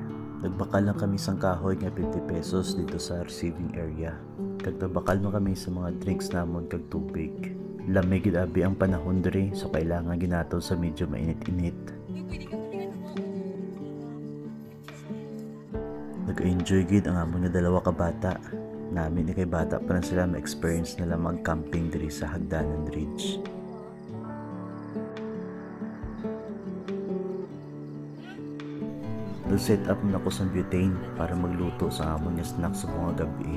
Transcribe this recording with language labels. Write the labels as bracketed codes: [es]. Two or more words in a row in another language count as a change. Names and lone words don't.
[hil] Nagbakal lang kami sang kahoy nga 50 pesos dito sa [en] receiving area. [hil] Kag nagbakal mo kami sa mga drinks namon kag tubig. Lamig gid abi ang panahon diri, so kailangan ginaton sa medyo mainit-init. Nag-enjoy gid ang amon nga dalawa ka bata. Namin ni kay bata pa na sila ma-experience nila mag-camping diri sa Hagdanan Ridge. Nag-set up na ako sa butane para magluto sa amon nga snack sa mga gabi.